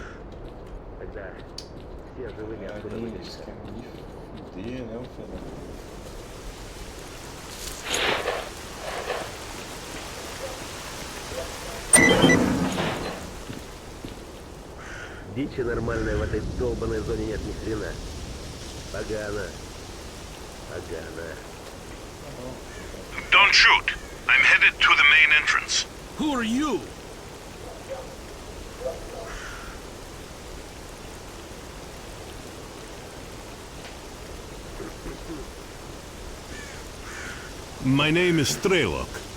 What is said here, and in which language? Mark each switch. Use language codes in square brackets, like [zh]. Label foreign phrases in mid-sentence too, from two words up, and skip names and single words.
[ru] Тогда все живыми отсюда [pt] Eles [ru] выберемся. [pt] querem me fuder, né, o fenômeno. [ru] Дичи нормальной в этой долбанной зоне нет ни хрена. Погано. Погано. [en] Don't shoot. I'm headed to the main entrance. Who are you? My name is Strelok.